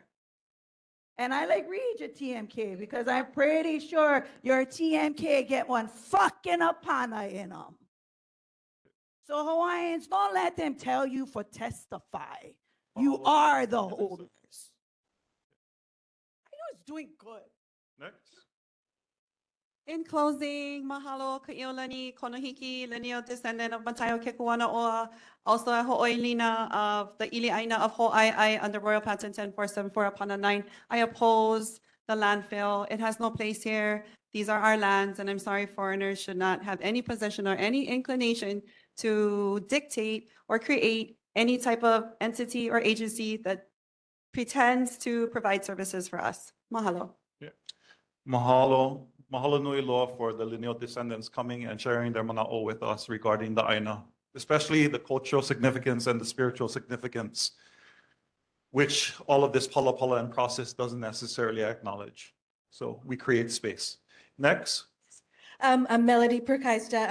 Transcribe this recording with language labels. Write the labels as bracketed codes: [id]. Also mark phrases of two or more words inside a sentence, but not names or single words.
[en] And I like read your TMK because I'm pretty sure your TMK get one fucking apana in them. So Hawaiians, don't let them tell you for testify. You are the holders. I know it's doing good. Next. In closing, mahalo ka'iolani konohiki, lineal descendant of Matayo Kekuanaoa, also a ho'oilina of the Ili'aina of Ho'ai'ai under Royal Patent 10474 upon 9. I oppose the landfill. It has no place here. These are our lands, and I'm sorry foreigners should not have any possession or any inclination to dictate or create any type of entity or agency that pretends to provide services for us. Mahalo. Mahalo. [haw] Mahalo nui loa [en] for the lineal descendants coming and sharing their mana'o with us regarding the aina, especially the cultural significance and the spiritual significance, which all of this pala and process doesn't necessarily acknowledge. So we create space. Next. I'm Melody Perkaista.